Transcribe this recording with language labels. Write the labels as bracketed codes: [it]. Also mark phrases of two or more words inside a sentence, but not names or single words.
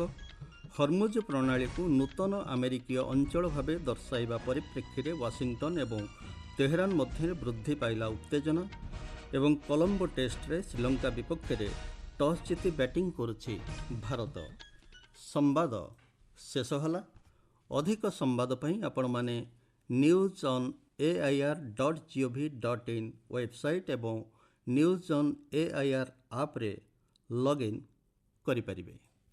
[or] ହର୍ମୁଜ ପ୍ରଣାଳୀକୁ ନୂତନ ଆମେରିକୀୟ ଅଞ୍ଚଳ ଭାବେ ଦର୍ଶାଇବା ପରିପ୍ରେକ୍ଷୀରେ ୱାଶିଂଟନ ଏବଂ ତେହେରାନ ମଧ୍ୟରେ ବୃଦ୍ଧି ପାଇଲା ଉତ୍ତେଜନା ଏବଂ କଲମ୍ବୋ ଟେଷ୍ଟରେ ଶ୍ରୀଲଙ୍କା ବିପକ୍ଷରେ ଟସ୍ ଜିତି ବ୍ୟାଟିଂ କରୁଛି ଭାରତ। ସମ୍ବାଦ ଶେଷ ହେଲା। ଅଧିକ ସମ୍ବାଦ ପାଇଁ ଆପଣମାନେ news.air.gov.in ୱେବସାଇଟ୍ ଏବଂ News on AIR ଆପ୍ରେ ଲଗ୍ଇନ୍ କରିପାରିବେ।